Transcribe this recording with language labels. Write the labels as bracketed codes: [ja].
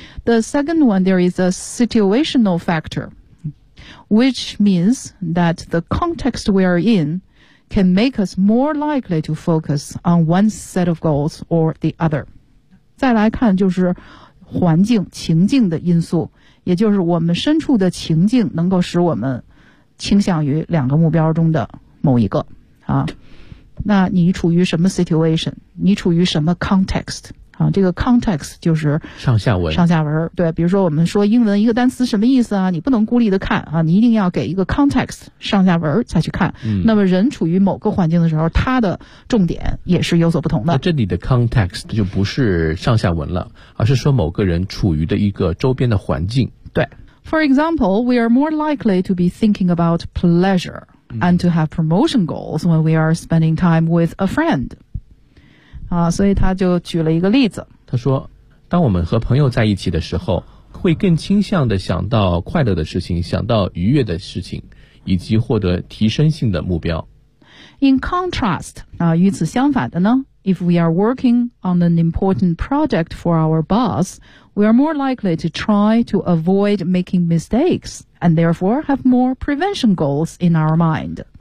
[en] The second one, there is a situational factor, which means that the context we are incan make us more likely to focus on one set of goals or the other. [zh] 再来看就是环境情境的因素，也就是我们身处的情境能够使我们倾向于两个目标中的某一个啊。那你处于什么 situation? 你处于什么 context? 啊，这个 context 就是上下文。上下文，对，比如说我们说英文一个单词什么意思啊，你不能孤立的看啊，你一定要给一个 context 上下文再去看。嗯，那么人处于某个环境的时候，他的重点也是有所不同的。那这里的 context 就不是上下文了，而是说某个人处于的一个周边的环境。对。 [en] For example, we are more likely to be thinking about pleasure and to have promotion goals when we are spending time with a friend. [zh] 所以他就举了一个例子。他说，当我们和朋友在一起的时候，会更倾向地想到快乐的事情，想到愉悦的事情，以及获得提升性的目标。 [en] In contrast, [zh] 与此相反的呢， [en] if we are working on an important project for our boss, we are more likely to try to avoid making mistakes, and therefore have more prevention goals in our mind.